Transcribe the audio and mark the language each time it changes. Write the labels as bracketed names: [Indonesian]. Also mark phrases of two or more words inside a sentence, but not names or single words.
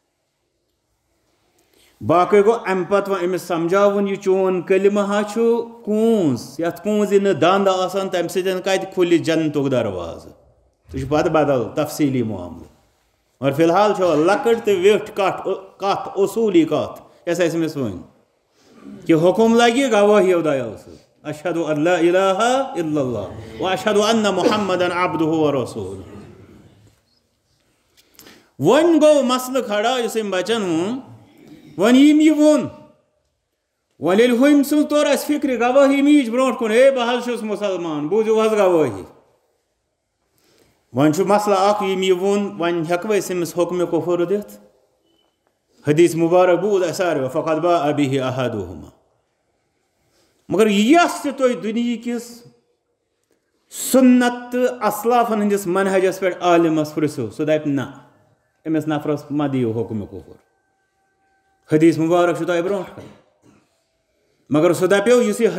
[Kashmiri] باقٕے گوٚو امہِ پتہٕ وۄنۍ أمِس سمجھاوُن یہِ چون کلمہٕ ہا چھُ کوٗنٛز یتھ کوٗنٛزِ نہٕ دنٛد آسان تمہِ سۭتۍ کتہِ کھُلہِ جنتُک دروازٕ سُہ چھُ پتہٕ بدل تفصیٖلی معاملہٕ مگر فی الحال چھو لۄکٕٹ تہٕ ویٹھ کتھ اصوٗلی کتھ یۄس اسہِ أمِس ؤنۍ کہ حُکم لگہِ گوٲہیو دۄیو سۭتۍ [Arabic] اشہدُ ان لا الہ الا اللہ و اشہدُ ان محمدن عبدہ و رسولہ [Kashmiri] وۄنۍ گوٚو مسلہٕ کھڑا یُس أمۍ بچن ووٚن وۄنۍ ییٚمۍ یہِ ووٚن وۄنۍ ییٚلہِ ہُمۍ سٕنٛز توٚر اسہِ فکرِ گوٲہی میٖج برونٛٹھ کُن ہے بہٕ حظ چھُس مُسلمان بوٗزِو حظ گوٲہی وۄنۍ چھُ مسلہٕ اکھ ییٚمۍ یہِ ووٚن وۄنۍ ہٮ۪کوٕ أسۍ أمِس حُکمہِ کُفر دِتھ حدیث مبارک بوٗز اسہِ ساروٕے [Arabic] فقد باء به احدہما [Kashmiri] مگر یۄس تہِ تُہۍ دُنہِکِس سُنت تہٕ اسلافن ہٕنٛدِس منہجس پٮ۪ٹھ عالمس پرژھِو سُہ دپہِ نہ أمِس نفرس مہ دِیِو حُکمہِ کُفر حدیث مبارک چھُ تۄہہِ برونٛٹھ کَنہِ مگر سُہ دپیو یُس یہِ